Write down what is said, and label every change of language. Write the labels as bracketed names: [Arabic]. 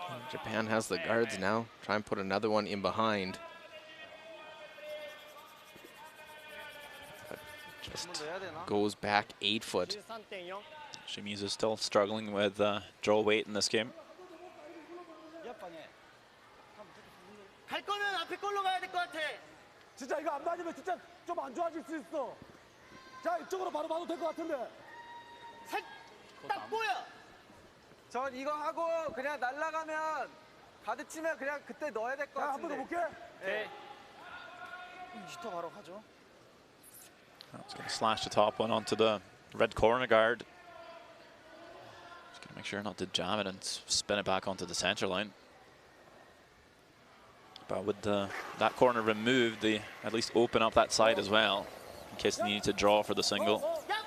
[English] Japan has the guards now. Try and put another one in behind. But just goes back 8 foot. 13.4。 Shimizu is still struggling with draw weight in this game. [Japanese] やっぱね、 [Korean] 갈 거면 앞에 걸로 가야 될 것 같아. 진짜 이거 안 맞으면 진짜 좀 안 좋아질 수 있어. 자, 이쪽으로 바로 봐도 될 것 같은데. 딱 보여. 전 이거 하고 그냥 날아가면 가드 치면 그냥 그때 넣어야 될 것 자, 한 번 더 같은데. 볼게. 예. 슈터 바로 하죠. [English] It's going to slash the top one onto the red corner guard. Just going to make sure not to jam it and spin it back onto the center line. But with that corner removed, they at least open up that side as well, in case they need to draw for the single.